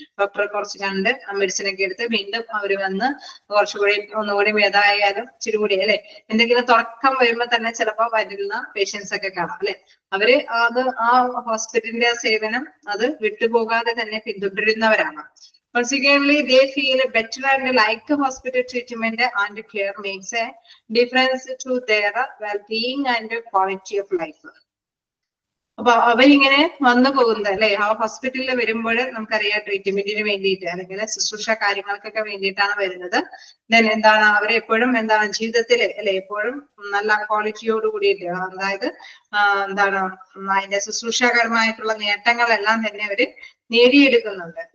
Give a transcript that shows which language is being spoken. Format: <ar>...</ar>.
<ml>ഡോക്ടറെ കുറച്ച് കണ്ട് മെഡിസിൻ ഒക്കെ എടുത്ത് വീണ്ടും അവര് വന്ന് കുറച്ചുകൂടി ഒന്നുകൂടി ഭേദമായാലും ഇച്ചിരി കൂടി അല്ലെ എന്തെങ്കിലും തുടക്കം വരുമ്പോൾ തന്നെ ചിലപ്പോൾ വരുന്ന പേഷ്യൻസ് ഒക്കെ കാണാം അല്ലെ. അവര് അത് ആ ഹോസ്പിറ്റലിന്റെ സേവനം അത് വിട്ടുപോകാതെ തന്നെ പിന്തുടരുന്നവരാണ്.</ml> <en>Consequently, they feel better and like hospital treatment and care makes a difference to their well-being and quality of life.</en> <ml>അപ്പൊ അവരിങ്ങനെ വന്നു പോകുന്നത് അല്ലെ ആ ഹോസ്പിറ്റലിൽ വരുമ്പോൾ നമുക്കറിയാം ട്രീറ്റ്മെന്റിന് വേണ്ടിയിട്ട് അല്ലെങ്കിൽ ശുശ്രൂഷ കാര്യങ്ങൾക്കൊക്കെ വേണ്ടിയിട്ടാണ് വരുന്നത്. ദെൻ എന്താണ് അവരെപ്പോഴും എന്താണ് ജീവിതത്തിൽ അല്ലെ എപ്പോഴും നല്ല ക്വാളിറ്റിയോട് കൂടിയിട്ട് അതായത് എന്താണ് അതിന്റെ ശുശ്രൂഷകരമായിട്ടുള്ള നേട്ടങ്ങളെല്ലാം തന്നെ അവര് നേടിയെടുക്കുന്നുണ്ട്.</ml>